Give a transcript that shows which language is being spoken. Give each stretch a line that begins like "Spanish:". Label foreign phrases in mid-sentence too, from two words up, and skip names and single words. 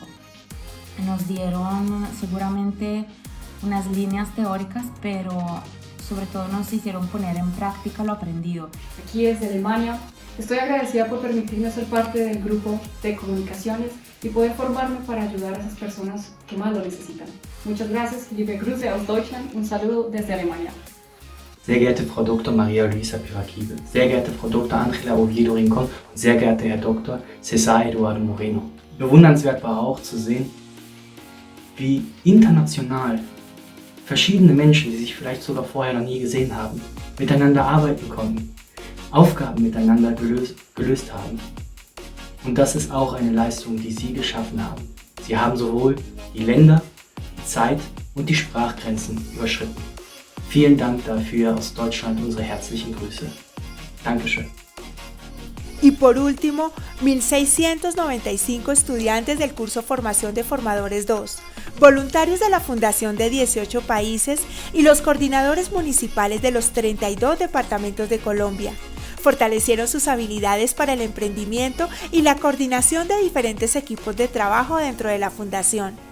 Spanish: Nos dieron seguramente unas líneas teóricas, pero sobre todo nos hicieron poner en práctica lo aprendido. Aquí desde Alemania, estoy agradecida por permitirme ser parte del grupo de comunicaciones y poder formarme para ayudar a esas personas que más lo necesitan. Muchas gracias,
German: liebe Grüße aus Deutschland,
Spanish: un saludo desde Alemania.
German: Sehr geehrte Frau Dr. Maria Luisa Piraquive, sehr geehrte Frau Dr. Ángela Oviedo Rincón und sehr geehrter Herr Dr. César Eduardo Moreno. Bewundernswert war auch zu sehen, wie international verschiedene Menschen, die sich vielleicht sogar vorher noch nie gesehen haben, miteinander arbeiten konnten, Aufgaben miteinander gelöst haben. Und das ist auch eine Leistung, die Sie geschaffen haben. Sie haben sowohl die Länder, die Zeit und die Sprachgrenzen überschritten. Vielen Dank dafür aus Deutschland, unsere herzlichen Grüße. Dankeschön.
Spanish: Y por último, 1.695 estudiantes del curso Formación de Formadores 2, voluntarios de la Fundación de 18 países y los coordinadores municipales de los 32 departamentos de Colombia. Fortalecieron sus habilidades para el emprendimiento y la coordinación de diferentes equipos de trabajo dentro de la Fundación.